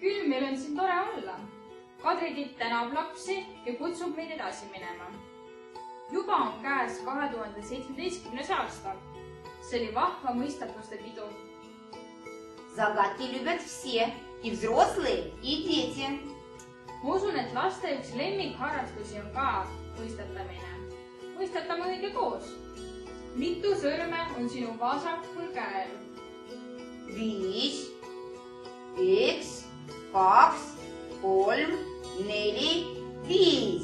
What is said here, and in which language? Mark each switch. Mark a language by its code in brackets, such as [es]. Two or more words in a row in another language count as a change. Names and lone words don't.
[et] meil on siin tore olla. Kadri Tiit tänab lapsi ja kutsub meid edasi minema. Juba on käes 2017. aasta. See oli vahva mõistatuste pidu. [ru] Загадки любят все, и взрослые, и дети. [et] Ma usun, et laste üks lemmikharrastusi on ka mõistatamine. Mõistatame õige koos. Mitu sõrme on sinu vasakul käel? 5, 1, 2, 3, 4, 5.